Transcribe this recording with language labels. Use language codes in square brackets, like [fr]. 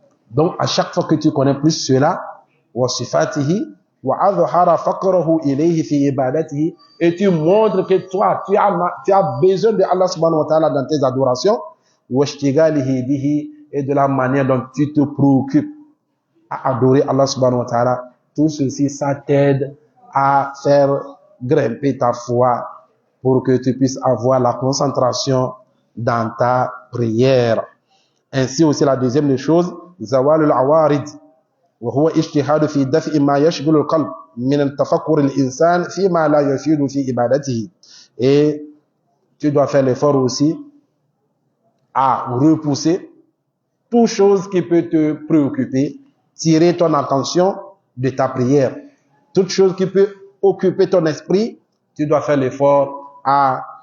[fr] Donc à chaque fois que tu connais plus cela, [ar] wa sifatihi wa adhhara faqrahu ilayhi fi ibadatihi, [fr] et tu montres que toi tu as besoin de Allah subhanahu wa ta'ala dans tes adorations, [ar] wa ishtighalihi bihi, [fr] et de la manière dont tu te préoccupes à adorer Allah subhanahu wa ta'ala, tout ceci ça t'aide à faire grimper ta foi pour que tu puisses avoir la concentration dans ta prière. Ainsi aussi la deuxième des choses, [ar] zawalul awarid, وهو اجتهاد في دفع ما يشغل القلب من التفكر الإنسان فيما لا يفيد في عبادته. [fr] Et tu dois faire l'effort aussi à repousser toute chose qui peut te préoccuper, tirer ton attention de ta prière. Toute chose qui peut occuper ton esprit, tu dois faire l'effort à